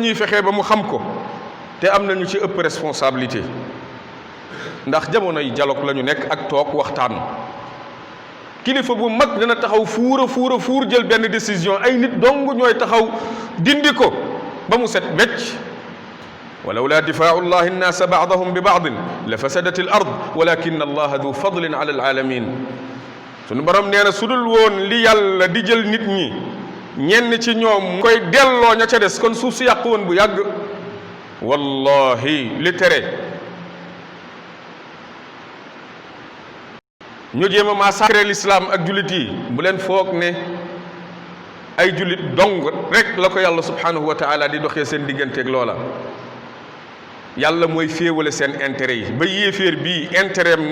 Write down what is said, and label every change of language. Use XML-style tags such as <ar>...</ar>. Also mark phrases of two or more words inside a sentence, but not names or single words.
<wo>ñuy fexee ba mu xam ko te am nañu ci ëpp responsabilité ndax jamonoy dialogue la ñu nekk ak toog waxtaan kilifa bu mag dana taxaw fuur jël benn décision ay nit dong ñooy taxaw dindi ko ba mu set wecc</wo> <ar>ولولا دفاع الله الناس بعضهم ببعض لفسدت الأرض ولكن الله ذو فضل على العالمين</ar> <wo>sunu borom nee na su dul woon li yàlla di jël nit ñi ñenn ci ñoom koy delloo ña ca des kon suuf si yàqu woon bu yàgg wallahi li tere ñu jéem a</wo> <fr>massacrer l'islam</fr> <wo>ak jullit yi bu leen foog ne ay jullit dong rek la ko yàlla</wo> <ar>سبحانه وتعالى</ar> <wo>di doxee seen digganteeg loola yàlla mooy féewale seen intérêt yi ba yéeféer bii intérêt am</wo>